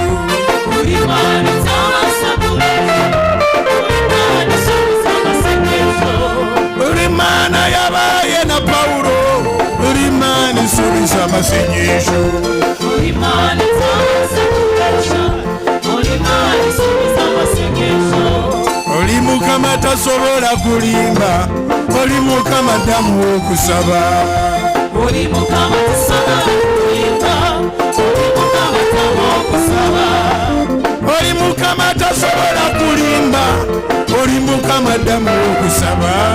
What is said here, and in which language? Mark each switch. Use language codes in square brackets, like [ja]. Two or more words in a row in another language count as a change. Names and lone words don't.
[rw] uri mana itabaza kubesha, uri mana isubiza amasengesho, uri mana yabaye na Paulo, uri mana isubiza amasengesho, uri mana itabaza kubesha, uri mana isubiza amasengesho, [lg] uri Mukama tasobola kulimba, uri Mukama damu wokusaba, uri Mukama tasobola kulimba, uri Mukama damu wokusaba, uri Mukama tasobola kulimba, uri Mukama damu wokusaba,